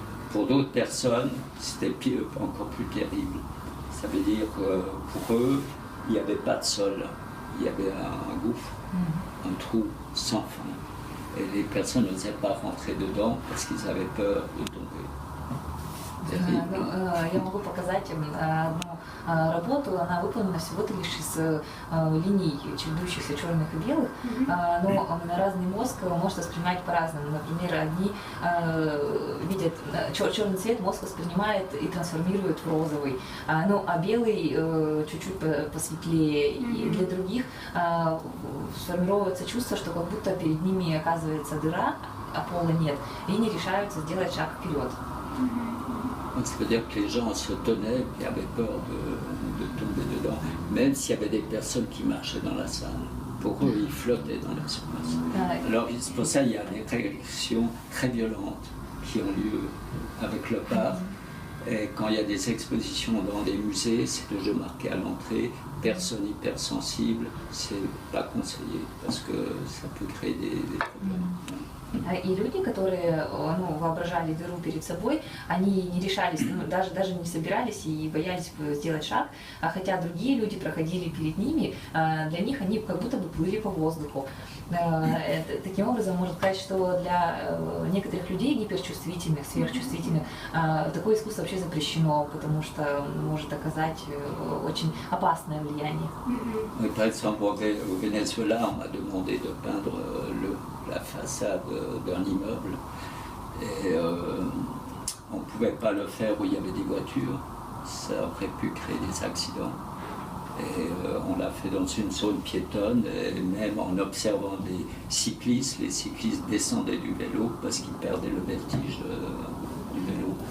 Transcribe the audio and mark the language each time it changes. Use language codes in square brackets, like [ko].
[fr] Pour d'autres personnes, c'était encore plus terrible. Ça veut dire que pour eux, il n'y avait pas de sol, il y avait un gouffre, un trou sans fin. Et les personnes n'osaient pas rentrer dedans parce qu'ils avaient peur de tomber. [ru] Я могу показать одну работу, она выполнена всего-то лишь из линий, чередующихся черных и белых, но разный мозг может воспринимать по-разному. Например, одни видят черный цвет, мозг воспринимает и трансформирует в розовый, а белый чуть-чуть посветлее. И для других сформировывается чувство, что как будто перед ними оказывается дыра, а пола нет, и не решаются сделать шаг вперед. [fr] Ça veut dire que les gens se tenaient et avaient peur de tomber dedans, même s'il y avait des personnes qui marchaient dans la salle. Pour eux, ils flottaient dans l'espace. Alors, c'est pour ça qu'il y a des réactions très violentes qui ont lieu avec le art. Et quand il y a des expositions dans des musées, c'est toujours marqué à l'entrée, personne hypersensible, c'est pas conseillé parce que ça peut créer des problèmes. [ru] И люди, которые воображали дыру перед собой, они не решались, даже не собирались и боялись сделать шаг, хотя другие люди проходили перед ними, для них они как будто бы плыли по воздуху. Таким образом, можно сказать, что для некоторых людей гиперчувствительных, сверхчувствительных, такое искусство вообще запрещено, потому что может оказать очень опасное влияние. [fr] Par exemple, au Venezuela, on m'a demandé de peindre la façade d'un immeuble et on ne pouvait pas le faire où il y avait des voitures, ça aurait pu créer des accidents. Et on l'a fait dans une zone piétonne, et même en observant des cyclistes, les cyclistes descendaient du vélo parce qu'ils perdaient le vertige du vélo.